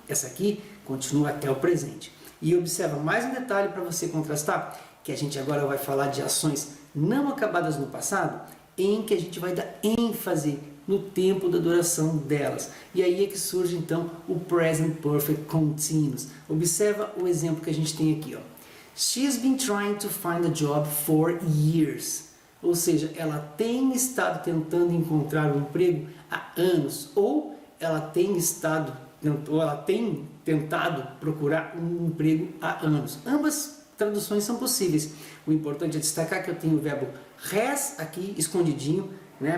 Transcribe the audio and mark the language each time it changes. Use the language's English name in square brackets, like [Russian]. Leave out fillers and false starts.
[Portuguese] Essa aqui continua até o presente. E observa mais um detalhe para você contrastar, que a gente agora vai falar de ações não acabadas no passado, em que a gente vai dar ênfase no tempo da duração delas. E aí é que surge então o Present Perfect Continuous. Observa o exemplo que a gente tem aqui, ó. [English] She's been trying to find a job for years. [Portuguese] Ou seja, ela tem estado tentando encontrar um emprego há anos, ou ela tem tentado procurar um emprego há anos. Ambas traduções são possíveis. O importante é destacar que eu tenho o verbo has aqui escondidinho, né?